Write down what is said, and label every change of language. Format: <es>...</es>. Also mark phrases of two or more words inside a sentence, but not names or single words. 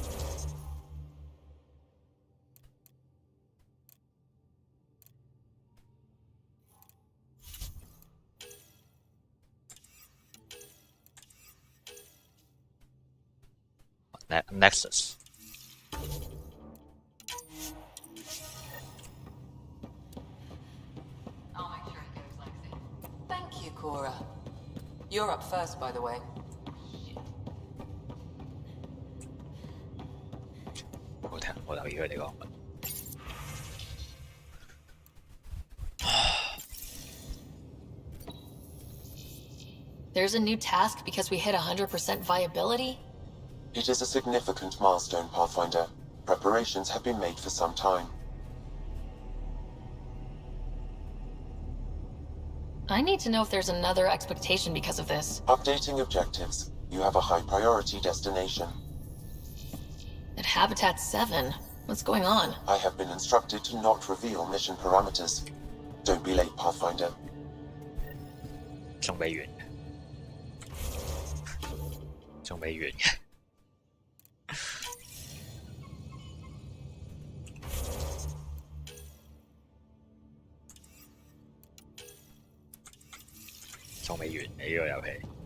<en>Nexus。 I'll make sure it goes, Lexi. Thank you, Cora. You're up first, by the way.</en> <yue>冇留意佢哋講乜。</yue> <en>There's a new task because we hit 100% viability? It is a significant milestone, Pathfinder. Preparations have been made for some time. I need to know if there's another expectation because of this. Updating objectives. You have a high priority destination. At Habitat 7, what's going on? I have been instructed to not reveal mission parameters. Don't be late, Pathfinder.</en> <yue>仲未完嘅，仲未完嘅。仲未完嘅呢個遊戲。</yue>